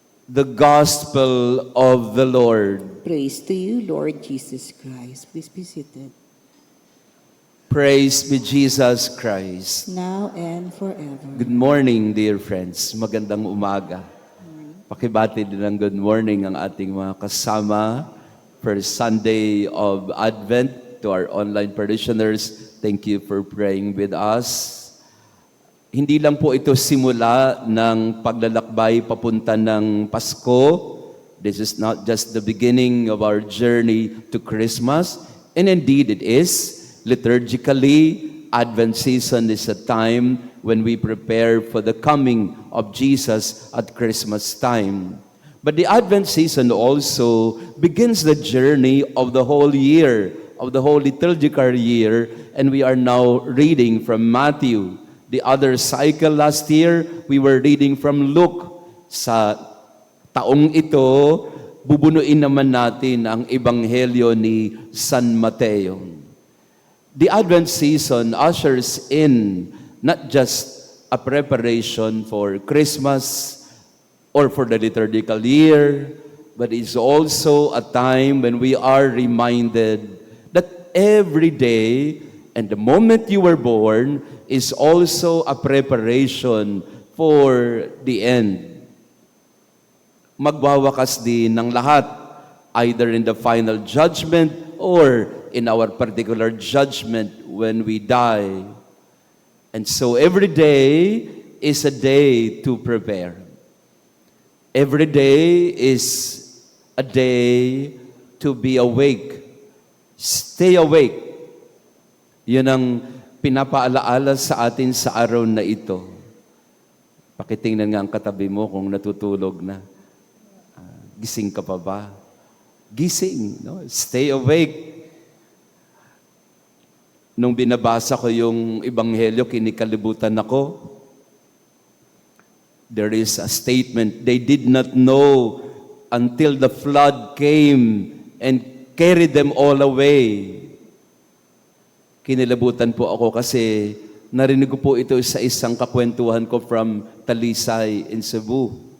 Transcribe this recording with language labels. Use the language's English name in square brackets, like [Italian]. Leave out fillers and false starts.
[English] The Gospel of the Lord. Praise to you, Lord Jesus Christ. Please be seated. Praise be Jesus Christ. Now and forever. Good morning, dear friends. [Filipino] Magandang umaga. Pakibati din ng [English] good morning [Filipino] ang ating mga kasama. [English] First Sunday of Advent, to our online parishioners, thank you for praying with us. [Filipino] Hindi lang po ito simula ng paglalakbay papunta ng Pasko. [English] This is not just the beginning of our journey to Christmas. And indeed it is. Liturgically, Advent season is a time when we prepare for the coming of Jesus at Christmas time. But the Advent season also begins the journey of the whole year, of the whole liturgical year, and we are now reading from Matthew. The other cycle last year, we were reading from Luke. [Filipino] Sa taong ito, bubunuin naman natin ang Ebanghelyo ni San Mateo. [English] The Advent season ushers in not just a preparation for Christmas or for the liturgical year, but it's also a time when we are reminded that every day and the moment you were born is also a preparation for the end. [Filipino] Magwawakas din ng lahat, [English] either in the final judgment or in our particular judgment when we die. And so every day is a day to prepare. Every day is a day to be awake. Stay awake. [Filipino] Yun ang pinapaalaala sa atin sa araw na ito. Pakitingnan nga ang katabi mo kung natutulog na. Gising ka pa ba? Gising, no? [English] Stay awake. [Filipino] Nung binabasa ko yung Ebanghelyo, kinikalibutan ako. [English] There is a statement, they did not know until the flood came and carried them all away. [Filipino] Kinilabutan po ako kasi narinig ko po ito sa isang kakwentuhan ko from Talisay in Cebu.